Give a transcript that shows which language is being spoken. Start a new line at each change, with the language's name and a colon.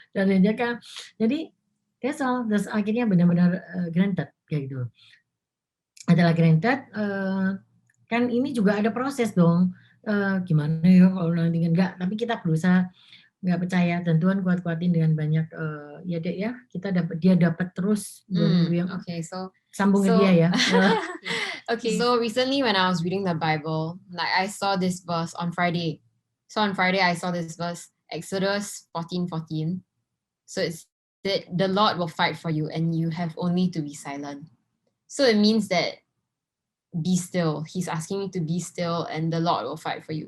Indonesian: Dan dia kan, jadi
English: that's all.
Indonesian: Terus akhirnya benar-benar granted kayak gitu. Adalah granted, kan ini juga ada proses dong. Gimana ya kalau nanti enggak. Tapi kita berusaha nggak percaya, dan Tuhan kuat-kuatin dengan banyak ya dek ya, dia dapat terus 2 minggu yang
English: Okay, so
Indonesian: sambung ke dia ya.
English: okay, so recently when I was reading the Bible, like I saw this verse on Friday. So on Friday I saw this verse, Exodus 14:14. So it's that the Lord will fight for you and you have only to be silent. So it means that be still. He's asking you to be still and the Lord will fight for you.